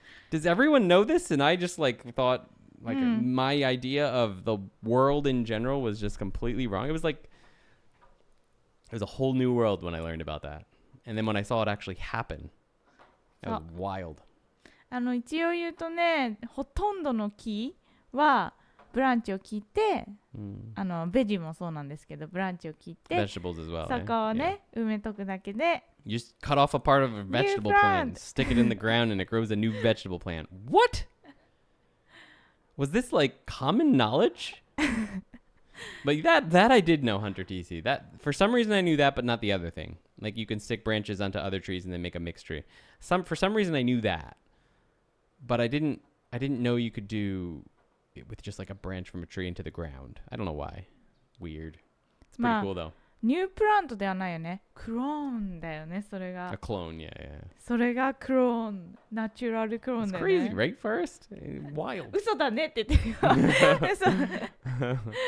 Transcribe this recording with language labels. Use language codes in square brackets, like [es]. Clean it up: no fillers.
[en] Does everyone know this? And I just like thought like my idea of the world in general was just completely wrong. It was a whole new world when I learned about that. And then when I saw it actually happen, that was wild. [ja] 一応言うとねほとんどの木はブランチを切って ベジもそうなんですけどブランチを切って [en] Vegetables as well. [ja] そこをね、埋めとくだけで [en] You just cut off a part of a vegetable plant, plant. stick it in the ground, and it grows a new vegetable plant. What? Was this like common knowledge? But that I did know, Hunter TC. That for some reason I knew that, but not the other thing. Like you can stick branches onto other trees and then make a mixed tree. For some reason I knew that, but I didn't know you could do it with just like a branch from a tree into the ground. I don't know why. Weird. It's pretty cool though. [ja] ニュープラントではないよねクローンだよねそれが [en] A clone, yeah. [ja] それがクローンナチュラルクローン [en] It's [ja] だよ [en] crazy, [ja] ね [en] right? First, wild. [ja] 嘘だねって言ってるよ嘘